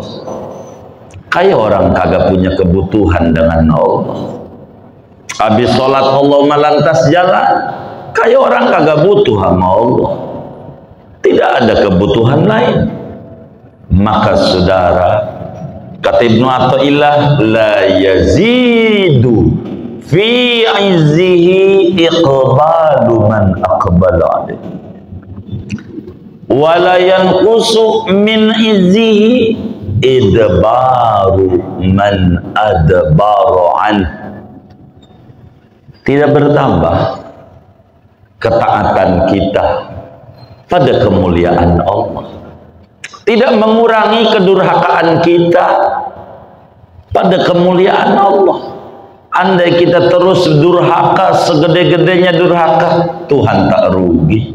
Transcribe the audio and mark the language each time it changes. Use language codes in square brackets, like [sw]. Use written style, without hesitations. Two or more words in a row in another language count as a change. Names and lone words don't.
[id] Kayak orang kagak punya kebutuhan dengan Allah. Habis sholat Allah melantas jalan, kayak orang kagak butuh sama Allah. Tidak ada kebutuhan lain. Maka saudara, kata Ibnu Athaillah, [ar] لا يزيد في عزه إقبال من أقبل عليه ولا ينقص من عزه إدبار من أدبر عنه. [id] Tidak bertambah ketaatan kita pada kemuliaan Allah, tidak mengurangi kedurhakaan kita pada kemuliaan Allah. Andai kita terus durhaka, segede-gedenya durhaka, Tuhan tak rugi.